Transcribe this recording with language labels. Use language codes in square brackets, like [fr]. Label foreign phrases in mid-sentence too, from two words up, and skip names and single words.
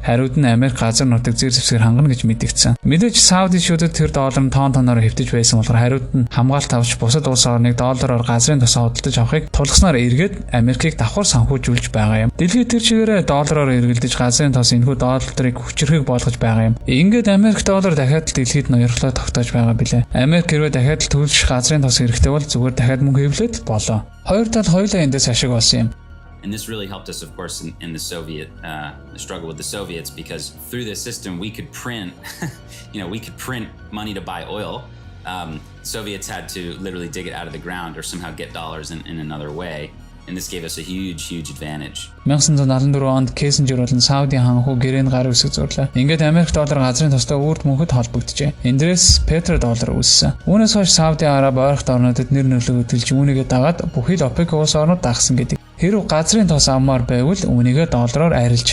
[mn] Хариуд нь Америк газар нутаг зэр зэвсгээр хангана гэж мэдгдсэн. Мэдээж Саудичуудад тэр доллар нь тон тоноор хэвтэж байсан болохоор хариуд нь хамгаалалт авч бусад улс орныг доллараар газрын тосоо худалдаж авахыг тулгаснаар эргээд Америкийг давхар санхүүжүүлж байгаа юм. Дэлхийд тэр чигээрээ доллараар эргэлдэж газрын тос энэхүү долларыг хүчрхэг болгож байгаа юм. Ингээд Америк доллар дахиад дэлхийд ноёрлоо тогтоож байгаа билээ. Америк хэрвээ дахиад л төлж газрын тос хэрэгтэй бол зүгээр дахиад мөнгө хэвлээд болоо. Хоёр тал хоёулаа эндээс ашиг олсон юм. [en] And this really helped us, of course, in the Soviet struggle with the Soviets, because through this system we could print, we could print money to buy oil. Soviets had to literally dig it out of the ground or somehow get dollars in another way. And this gave us a huge advantage. [mn] 1974 онд Киссинжер болон Саудын ханхуу гэрээний гар үсэг зурлаа. Ингээд Америк доллар газрын тостой үрд мөнхөд холбогджээ. Эндээс петро доллар үүссэн. Үүнээс хойш Сауди Араб ойролт орнуудад нэр нөлөө хөдөлж үүнийгээ дагаад бүхий л ОПЕК улс орнууд дагсан гэдэг. Хэрв газрын тос авмаар байвал үүнийгээ доллараар арилж.